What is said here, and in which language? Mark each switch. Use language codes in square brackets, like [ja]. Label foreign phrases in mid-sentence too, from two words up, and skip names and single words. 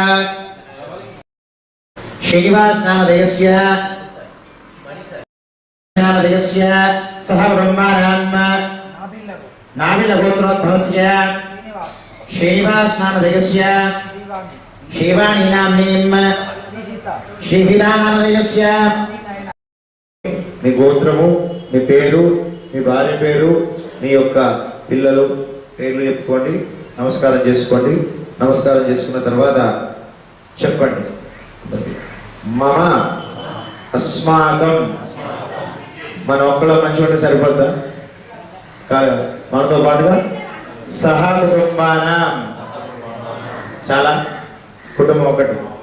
[sa] श्रीनिवास नामधेयस्य सह ब्रह्माणां नाभिलगोत्रोद्भवस्य श्रीनिवास नामधेयस्य शिवानी नाम्नीं श्रीहिता नामधेयस्य [te] మీ గోత్రము మీ పేరు మీ భార్య పేరు మీ యొక్క పిల్లలు పేర్లు చెప్పుకోండి నమస్కారం చేసుకోండి నమస్కారం చేసుకున్న తర్వాత చెప్పండి [sa] మమ అస్మాకం [te] మనం ఒక్కళ్ళ మంచి ఉంటే సరిపోద్దా కాదు మనతో పాటుగా [sa] సహ కుటుంబానాం [te] చాలా కుటుంబం ఒకటి